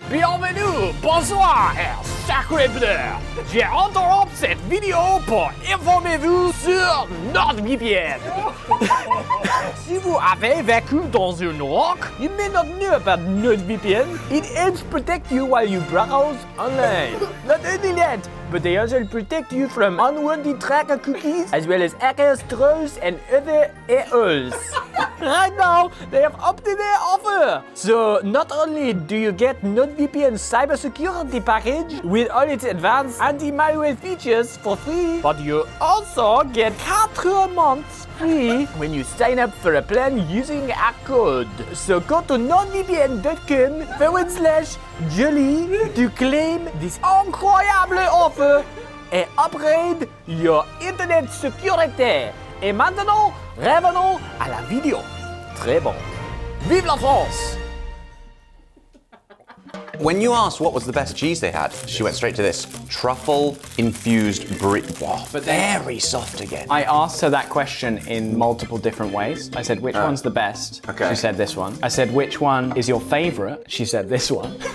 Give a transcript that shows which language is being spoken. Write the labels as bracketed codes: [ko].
[fr] Bienvenue, bonsoir et Sacre bleu. J'interromps cette vidéo pour informer-vous sur NordVPN. Si vous avez vécu dans une rock, [en] you may not know about NordVPN. It helps protect you while you browse online. Not only that, but they also protect you from unwanted tracker cookies, as well as hackers, trolls, and other AOs. Right now, they have up-to-date offer. So not only do you get NordVPN cybersecurity package with all its advanced anti-malware features for free, but you also get 4 months free when you sign up for a plan using our code. So go to nordvpn.com/jolly to claim this incroyable offer et upgrade your internet sécurité. [fr] Et maintenant, revenons à la vidéo. Très bon. Vive la France! [en] When you asked what was the best cheese they had, she went straight to this. Truffle infused brie. Wow, but very soft again. I asked her that question in multiple different ways. I said, which one's the best? Okay. She said this one. I said, which one is your favorite? She said this one.